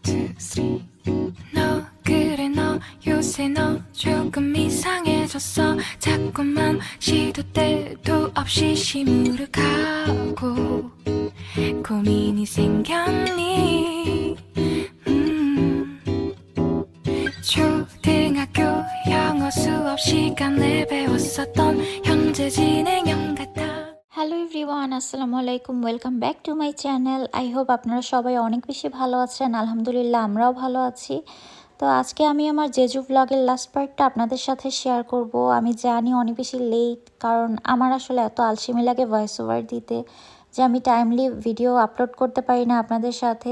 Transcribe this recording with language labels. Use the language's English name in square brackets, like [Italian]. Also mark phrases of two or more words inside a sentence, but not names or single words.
[Korean] 너 그래 너 요새 너 조금 이상해졌어 자꾸만 시도 때도 없이 시무룩하고 고민이 생겼니 초등학교 영어 수업 시간에 배웠었던 현재 진행형 같아 [English] hello everyone, [Arabic] السلام عليكم. [English] welcome back to my channel. I hope [Bangla] আপনারা সবাই অনেক বেশি ভালো আছেন। আলহামদুলিল্লাহ আমরাও ভালো আছি। তো আজকে আমি আমার জেজু ব্লগের [English] last part [Bangla] আপনাদের সাথে শেয়ার করব। আমি জানি অনেক বেশি লেট, কারণ আমার আসলে এত আলসেমি লাগে [English] voice over [Bangla] দিতে যে আমি [English] timely video upload [Bangla] করতে পারি না আপনাদের সাথে।